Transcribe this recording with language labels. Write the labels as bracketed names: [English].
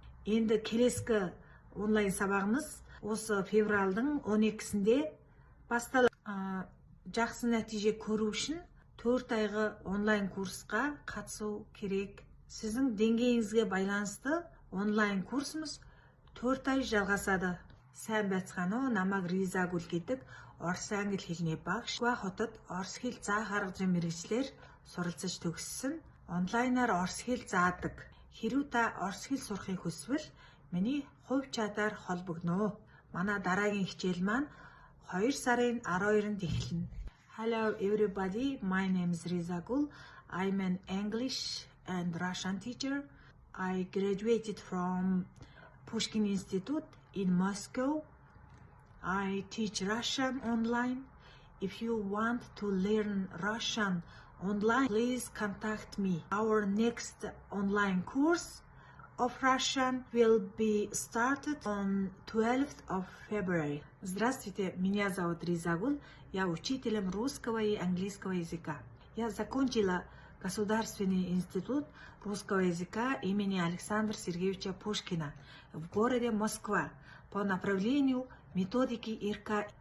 [Kazakh] Енді келескі онлайн сабағымыз осы февральдың 12-сінде басталады. Жақсы нәтиже көру үшін 4 айғы онлайн курсқа қатысу керек. Сіздің деңгейіңізге байланысты онлайн курсымыз 4 ай жалғасады. [Mongolian] Сайн байцгаана уу? Намайг Ризагүл гэдэг. Орос англи хэлний багш. Хотод орос хэл заах арга зүйн мэргэжлэр суралцаж төгссөн. Онлайнаар орос хэл заадаг. Хэрвээ та орос хэл сурахыг хүсвэл миний хувь чатаар холбогдно. Манай дараагийн хичээл маань 2 сарын 12-нд эхэлнэ. [English] Hello everybody, my name is Rizagul. I'm an English and Russian teacher. I graduated from Pushkin Institute in Moscow. I teach Russian online. If you want to learn Russian online, please contact me. Our next online course of Russian will be started on 12th of February. [Russian] Здравствуйте, меня зовут Ризагул. Я учителем русского и английского языка. Я закончила Государственный институт русского языка имени Александра Сергеевича Пушкина в городе Москва по направлению методики ИРК.